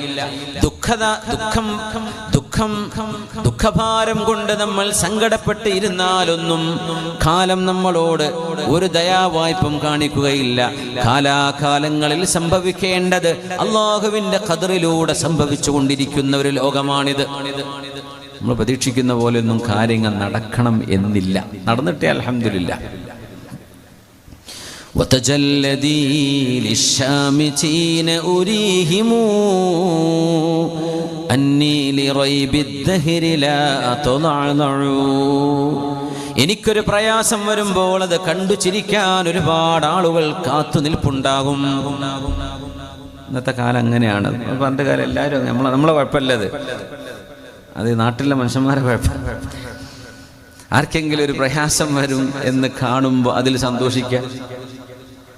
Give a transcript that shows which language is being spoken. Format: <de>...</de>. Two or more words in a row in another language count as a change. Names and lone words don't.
<ml>ദുഃഖഭാരം കൊണ്ട് നമ്മൾ സങ്കടപ്പെട്ട് ഇരുന്നാലൊന്നും കാലം നമ്മളോട് ഒരു ദയാവായ്പം കാണിക്കുകയില്ല. കാലാകാലങ്ങളിൽ സംഭവിക്കേണ്ടത് അല്ലാഹുവിൻ്റെ ഖദറിലൂടെ സംഭവിച്ചുകൊണ്ടിരിക്കുന്ന ഒരു ലോകമാണിത്. നമ്മൾ പ്രതീക്ഷിക്കുന്ന പോലെയൊന്നും കാര്യങ്ങൾ നടക്കണം എന്നില്ല. നടന്നിട്ടേ അൽഹംദുലില്ലാഹ്.</ml> <ar>وتجلدي للشامتين أريهم أني لريب الدهر لا أتضعضع.</ar> <ml>എനിക്കൊരു പ്രയാസം വരുമ്പോൾ അത് കണ്ടു ചിരിക്കാൻ ഒരുപാട് ആളുകൾ കാത്തു നിൽപ്പുണ്ടാകും. ഇന്നത്തെ കാലം അങ്ങനെയാണ്. പണ്ട് കാലം എല്ലാവരും നമ്മളെ കുഴപ്പമില്ലത്, അത് നാട്ടിലെ മനുഷ്യന്മാരെ കുഴപ്പം. ആർക്കെങ്കിലും ഒരു പ്രയാസം വരും എന്ന് കാണുമ്പോൾ അതിൽ സന്തോഷിക്കുക.</ml>